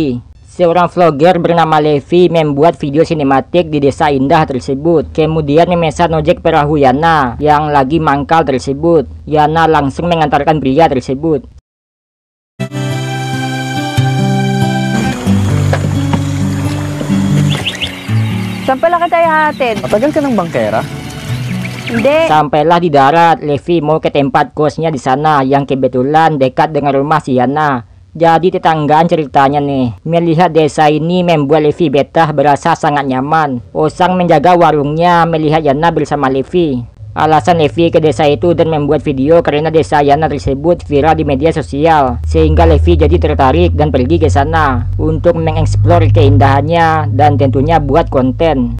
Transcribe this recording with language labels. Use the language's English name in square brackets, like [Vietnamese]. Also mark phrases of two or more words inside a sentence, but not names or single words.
[Indonesian] Seorang vlogger bernama Levi membuat video sinematik di desa indah tersebut. Kemudian memesan ojek perahu Yana yang lagi mangkal tersebut. Yana langsung mengantarkan pria tersebut. Sampailah kita ihatid. [Filipino] Matagal ka ng bangkera? Hindi. [Indonesian] Sampailah di darat, Levi mau ke tempat kosnya di sana yang kebetulan dekat dengan rumah si Yana. Jadi tetanggaan ceritanya nih. Melihat desa ini membuat Levi betah, berasa sangat nyaman. Osang menjaga warungnya melihat Yana bersama Levi. Alasan Levi ke desa itu dan membuat video karena desa Yana tersebut viral di media sosial, sehingga Levi jadi tertarik dan pergi ke sana untuk mengeksplor keindahannya dan tentunya buat konten.